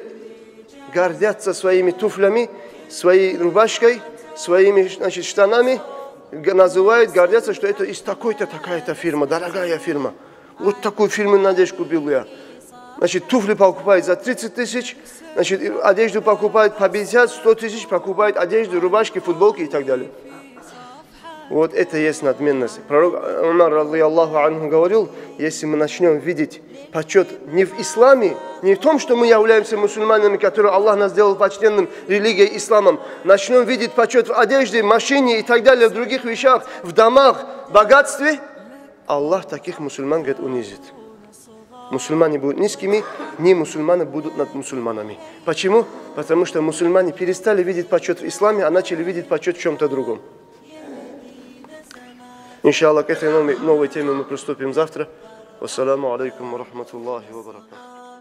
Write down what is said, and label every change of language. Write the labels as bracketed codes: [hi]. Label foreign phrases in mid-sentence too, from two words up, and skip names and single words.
[ru] Гордятся своими туфлями, своей рубашкой, своими, значит, штанами, называют, гордятся, что это из такой-то, такая-то фирма, дорогая фирма. Вот такую фирму надежду купил я. Значит, туфли покупают за 30 тысяч, значит, одежду покупают по 50, 100 тысяч, покупают одежду, рубашки, футболки и так далее. Вот это и есть надменность. Пророк Умар, [ar] رضي الله عنه, [ru] говорил: если мы начнем видеть почет не в исламе, не в том, что мы являемся мусульманами, которые Аллах нас сделал почтенным религией исламом, начнем видеть почет в одежде, в машине и так далее, в других вещах, в домах, в богатстве, Аллах таких мусульман, говорит, унизит. Мусульмане будут низкими, не мусульмане будут над мусульманами. Почему? Потому что мусульмане перестали видеть почет в исламе, а начали видеть почет в чем-то другом. Иншаллах, к этой новой теме мы приступим завтра. [ar] والسلام عليكم ورحمة الله وبركاته.